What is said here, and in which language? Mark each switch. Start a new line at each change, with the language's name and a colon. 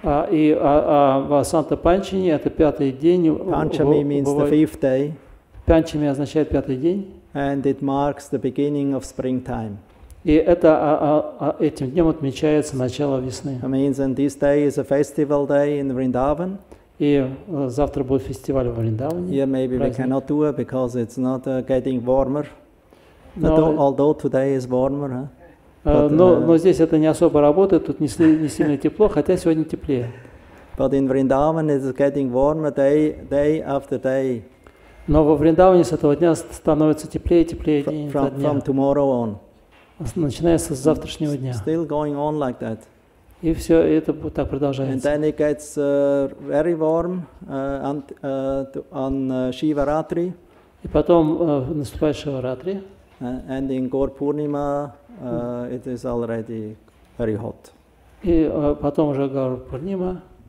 Russian: И Васанта Панчами это 5-й день.
English: Panchami means the 5th day.
Russian: Панчами означает 5-й день.
English: And it marks the beginning of springtime.
Russian: И это этим днем отмечается начало весны.
English: It means and this day is a festival day in Vrindavan.
Russian: И завтра будет фестиваль в Вриндаване.
English: Here maybe we cannot do it because it's not getting warmer. Although today is warmer. Huh?
Russian: Но здесь это не особо работает, тут не сильно тепло, хотя сегодня теплее.
English: But in Vrindavan it is getting warmer day after day.
Russian: Но во Вриндаване с этого дня становится теплее и теплее день за дня.
English: From tomorrow on.
Russian: Начинается с завтрашнего дня.
English: Still going on like that.
Russian: И все это так продолжается.
English: And then it gets very warm on Shivaratri.
Russian: И потом наступает Шиваратри.
English: And in Gaur Purnima it is already very hot.
Russian: И потом уже Гаура Пурнима.